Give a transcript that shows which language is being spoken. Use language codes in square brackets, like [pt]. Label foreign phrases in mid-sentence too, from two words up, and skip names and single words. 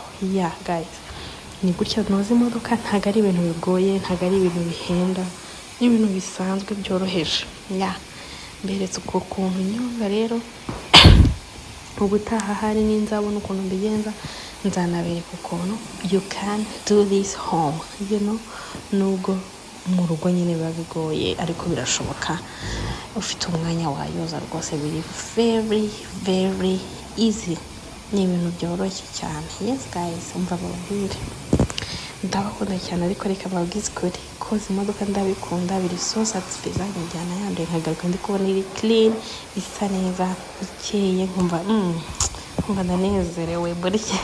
[en] Yeah guys, [rw] ni gutya noza imodoka. Ntabwo ari ibintu bigoye, ntabwo ari ibintu bihenda, ni ibintu bisanzwe byoroheje. Mberetse uko kuntu nyoza rero. Ubutaha hari n'inzabona ukuntu mbigenza, nzanabereka ukuntu [en] you can do this home, [rw] nubwo mu rugo nyine biba bigoye ariko birashoboka. Ufite umwanya wayoza rwose, biri [en] very easy, [rw] ni ibintu byoroshye cyane. [en] Yes guys, [rw] umva babwire ndabakunda cyane, ariko reka babwize ukuri koza imodoka ndabikunda, biri [en] so satisfying. [rw] Njyana yanduye nkagaruka ndi kubona iri clean, isa neza, ikeye, nkumva ndanezerewe burya.